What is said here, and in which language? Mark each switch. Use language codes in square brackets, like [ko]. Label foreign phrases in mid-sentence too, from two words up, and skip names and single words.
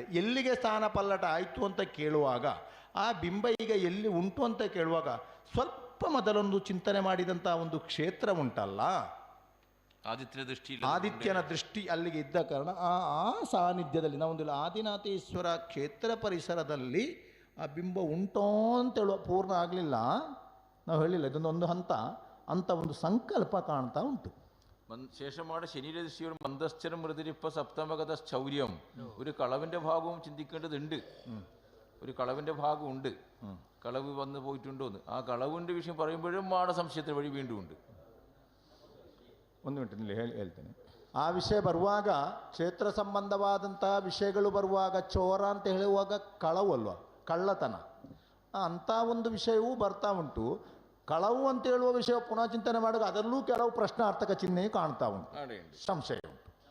[kn] ಎಲ್ಲಿಗೆ ಸ್ಥಾನ ಪಲ್ಲಟ ಆಯಿತು ಅಂತ ಕೇಳುವಾಗ ಆ ಬಿಂಬ ಈಗ ಎಲ್ಲಿ ಉಂಟು ಅಂತ ಕೇಳುವಾಗ ಸ್ವಲ್ಪ ಮೊದಲೊಂದು ಚಿಂತನೆ ಮಾಡಿದಂಥ ಒಂದು ಕ್ಷೇತ್ರ ಉಂಟಲ್ಲ, ಆದಿತ್ಯನ ದೃಷ್ಟಿ ಅಲ್ಲಿಗೆ ಇದ್ದ ಕಾರಣ ಆ ಸಾನ್ನಿಧ್ಯದಲ್ಲಿ ನಾವೊಂದಿಲ್ಲ ಆದಿನಾಥೇಶ್ವರ ಕ್ಷೇತ್ರ ಪರಿಸರದಲ್ಲಿ ಆ ಬಿಂಬ ಉಂಟೋ ಅಂತೇಳುವ ಪೂರ್ಣ ಆಗಲಿಲ್ಲ, ನಾವು ಹೇಳಿಲ್ಲ, ಇದೊಂದು ಹಂತ ಅಂತ ಒಂದು ಸಂಕಲ್ಪ ಕಾಣ್ತಾ ಉಂಟು. [ml] ശേഷമാണ് ശനിയുടെ ദൃഷ്ടിയോട് [sa] മന്ദശ്ചരം മൃതിരിപ്പ സപ്തമഗത ചൗര്യം, [ml] ഒരു കളവിൻ്റെ ഭാഗവും ചിന്തിക്കേണ്ടതുണ്ട്. ഒരു കളവിൻ്റെ ഭാഗമുണ്ട്, കളവ് വന്ന് പോയിട്ടുണ്ടോ എന്ന്. ആ കളവിൻ്റെ വിഷയം പറയുമ്പോഴും സംശയത്തിന് വഴി വീണ്ടും ഉണ്ട്. [kn] ಒಂದು ಮಿನಿಟ್ ಹೇಳ್ತೇನೆ. ಆ ವಿಷಯ ಬರುವಾಗ ಕ್ಷೇತ್ರ ಸಂಬಂಧವಾದಂಥ ವಿಷಯಗಳು ಬರುವಾಗ ಚೋರ ಅಂತ ಹೇಳುವಾಗ ಕಳವು ಅಲ್ವಾ, ಕಳ್ಳತನ ಅಂಥ ಒಂದು ವಿಷಯವೂ ಬರ್ತಾ ಉಂಟು. ಕಳವು ಅಂತ ಹೇಳುವ ವಿಷಯ ಪುನಃ ಚಿಂತನೆ ಮಾಡುವಾಗ ಅದರಲ್ಲೂ ಕೆಲವು ಪ್ರಶ್ನಾರ್ಥಕ ಚಿಹ್ನೆಯು ಕಾಣ್ತಾ ಉಂಟು, ಸಂಶಯ ಉಂಟು.